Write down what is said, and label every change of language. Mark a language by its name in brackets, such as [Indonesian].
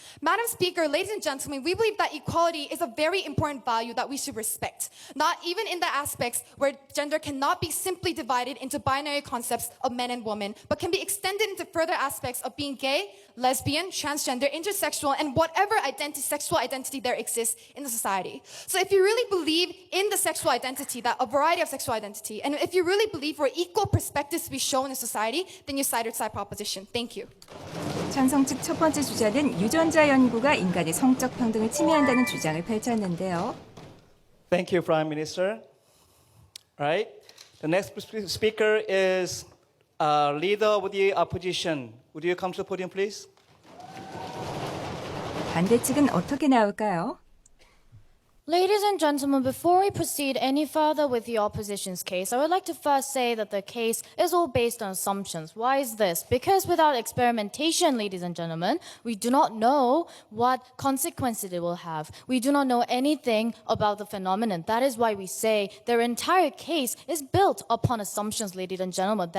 [English] Madam Speaker, ladies and gentlemen, we believe that equality is a very important value that we should respect, not even in the aspects where gender cannot be simply divided into binary concepts of men and women, but can be extended into further aspects of being gay, lesbian, transgender, intersexual, and whatever sexual identity there exists in the society. So if you really believe in the sexual identity, that a variety of sexual identity, and if you really believe for equal perspectives to be shown in society, then you side with side proposition. Thank you. [Korean] 찬성 측 첫 번째 주자는 유전자 연구가 인간의 성적 평등을 침해한다는 주장을 펼쳤는데요. [English] Thank you, Prime Minister. All right. The next speaker is leader of the opposition. Would you come to the podium, please? [Korean] 반대 측은 어떻게 나올까요? [English] Ladies and gentlemen, before we proceed any further with the opposition's case, I would like to first say that the case is all based on assumptions. Why is this? Because without experimentation, ladies and gentlemen, we do not know what consequences it will have. We do not know anything about the phenomenon. That is why we say their entire case is built upon assumptions, ladies and gentlemen.